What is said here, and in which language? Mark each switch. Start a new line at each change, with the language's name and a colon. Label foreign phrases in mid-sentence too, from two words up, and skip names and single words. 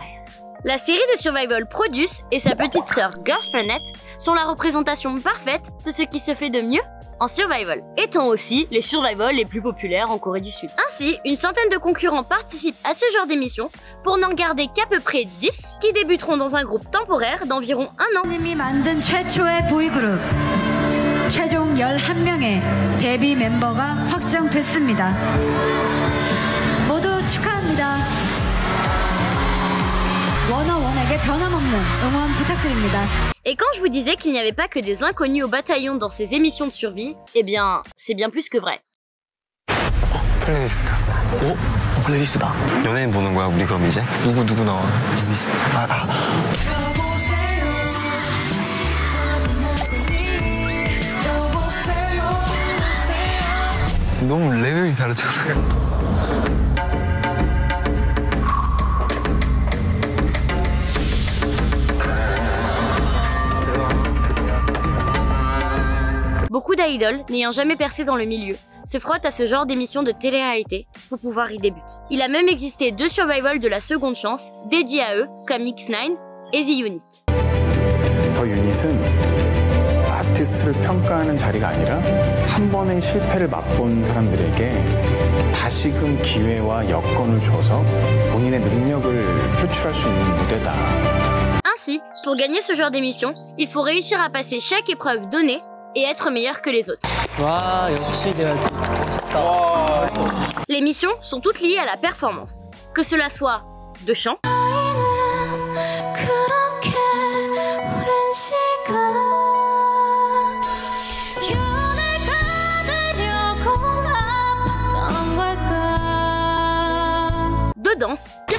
French: La série de Survival Produce et sa petite sœur Girls Planet sont la représentation parfaite de ce qui se fait de mieux en Survival, étant aussi les Survival les plus populaires en Corée du Sud. Ainsi, une centaine de concurrents participent à ce genre d'émission pour n'en garder qu'à peu près 10 qui débuteront dans un groupe temporaire d'environ 1 an.
Korean: 님이 만든 최초의 보이그룹 최종 11명의 데뷔 멤버가 확정됐습니다. 모두 축하합니다. 원어원에게 변함없는 응원 부탁드립니다.
French: Et quand je vous disais qu'il n'y avait pas que des inconnus au bataillon dans ces émissions de survie, eh bien, c'est bien plus que vrai.
Korean: 플레이리스트다. 오? 플레이리스트다. 연예인 보는 거야, 우리 그럼 이제? 누구 나와? 리스트. 너무 레벨이 다르잖아요.
French: Beaucoup d'idoles, n'ayant jamais percé dans le milieu, se frottent à ce genre d'émission de télé-réalité pour pouvoir y débuter. Il a même existé 2 survival de la seconde chance, dédiés à eux, comme X9 et The Unit.
Korean: 더 유닛은 아티스트를 평가하는 자리가 아니라 한 번의 실패를 맛본 사람들에게 다시금 기회와 여건을 줘서 본인의 능력을 표출할 수 있는 무대다.
French: Ainsi, pour gagner ce genre d'émission, il faut réussir à passer chaque épreuve donnée et être meilleur que les autres.
Korean: 와, 역시 제가
French: Les missions sont toutes liées à la performance, que cela soit de chant, de danse,